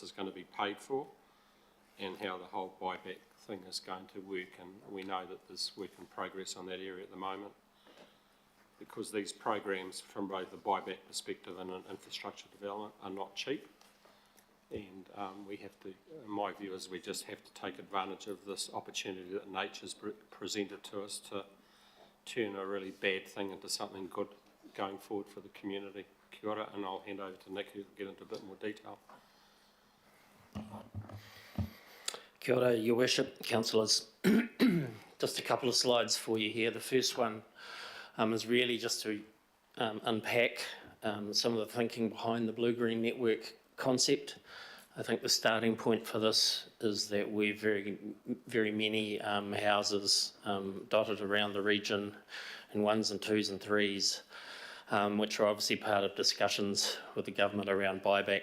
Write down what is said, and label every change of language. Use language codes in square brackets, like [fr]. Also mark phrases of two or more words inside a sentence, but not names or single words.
[en] is going to be paid for and how the whole buyback thing is going to work, and we know that there's work in progress on that area at the moment because these programs from both the buyback perspective and an infrastructure development are not cheap, and we have to, in my view, is we just have to take advantage of this opportunity that nature's presented to us to turn a really bad thing into something good going forward for the community. [mi] Kia ora, [en] and I'll hand over to Nick who will get into a bit more detail. [mi] Kia ora, [en] Your Worship, councillors. Just a couple of slides for you here. The first one is really just to unpack some of the thinking behind the blue-green network concept. I think the starting point for this is that we've very many houses dotted around the region in 1s and 2s and 3s, which are obviously part of discussions with the government around buyback.